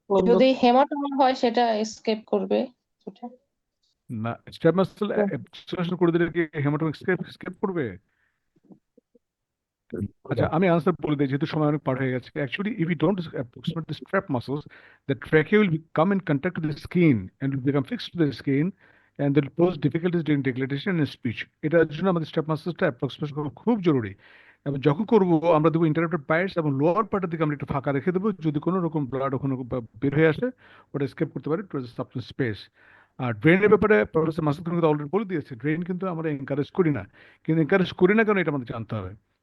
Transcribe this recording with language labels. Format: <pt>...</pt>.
<bn>যদি হেমাটোমা হয় সেটা এসকেপ করবে সেটা। না, স্ট্র্যাপ মাসল অ্যাপ্রক্সিমেশন করে দিলে কি হেমাটোমা স্কেপ করবে? আচ্ছা, আমি আনসার বলে দিই যেহেতু সময় অনেক পার হয়ে গেছে।</bn> <en>Actually if you don't approximate the strap muscles, the trachea will come in contact with the skin and will become fixed to the skin and that will pose difficulties during declaration and speech.</en> <bn>এটার জন্য আমাদের strap মাসলসটা approximation করা খুব জরুরি। এবং যখন করবো আমরা দেবো ইন্টারপ্টেড পাইটস এবং লোয়ার পার্টের দিকে আমরা একটু ফাঁকা রেখে দেবো, যদি কোনো রকম ব্লাড ওখানে বের হয়ে আসে ওটা স্কেপ করতে পারে টু সাবস্টেন্স স্পেস। আর ড্রেনের ব্যাপারে প্রফেসর মাসুদ কিন্তু অলরেডি বলে দিয়েছে, ড্রেন কিন্তু আমরা এনকারেজ করি না, কিন্তু এনকারেজ করি না কেন এটা আমাদের জানতে হবে।</bn>